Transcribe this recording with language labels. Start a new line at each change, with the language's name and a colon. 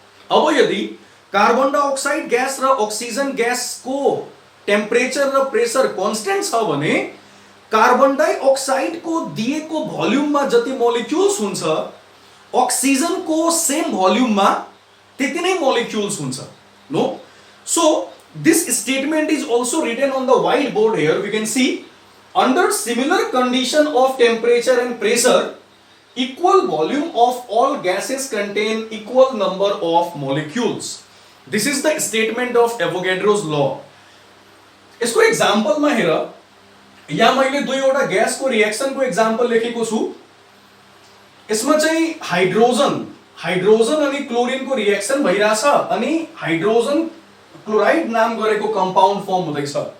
Nepali: अब यदि carbon dioxide gas र अक्सिजन ग्यासको टेम्परेचर र प्रेसर कन्स्टेन्ट छ भने कार्बन डाइअक्साइडको दिएको भोल्युममा जति मोलिक्युल्स हुन्छ अक्सिजनको सेम भोल्युममा त्यति नै मोलिक्युल्स हुन्छ।
English: No, so this statement is also written on the whiteboard here. We can see under similar condition of temperature and pressure, equal volume of all gases contain equal number of molecules. This is the statement of Avogadro's law.
Nepali: यसको example मा हेर, यहाँ मैले दुईवटा ग्यासको रिएक्सनको example लेखेको छु। यसमा चाहिँ हाइड्रोजन अनि क्लोरिनको रिएक्सन भइराछ अनि हाइड्रोजन क्लोराइड नाम गरेको कम्पाउन्ड फर्म हुँदैछ।